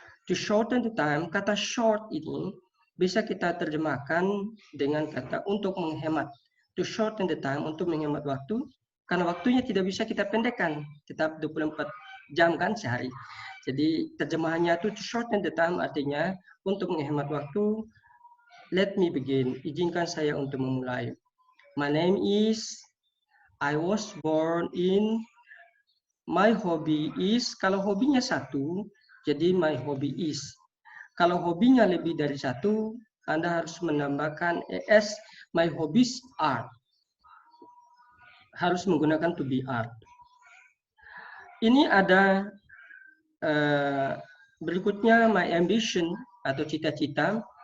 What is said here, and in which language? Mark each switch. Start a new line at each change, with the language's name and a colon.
English: To shorten the time,
Indonesian: kata short ini bisa kita terjemahkan dengan kata untuk menghemat.
English: To shorten the time,
Indonesian: untuk menghemat waktu, karena waktunya tidak bisa kita pendekkan, tetap 24 jam kan sehari. Jadi terjemahannya itu
English: to shorten the time
Indonesian: artinya untuk menghemat waktu.
English: Let me begin.
Indonesian: Izinkan saya untuk memulai.
English: My name is, I was born in, my hobby is,
Indonesian: kalau hobinya satu, jadi
English: my hobby is.
Indonesian: Kalau hobinya lebih dari satu, Anda harus menambahkan es,
English: my hobbies are.
Indonesian: Harus menggunakan to be are. Ini ada berikutnya
English: my ambition
Indonesian: atau cita-cita.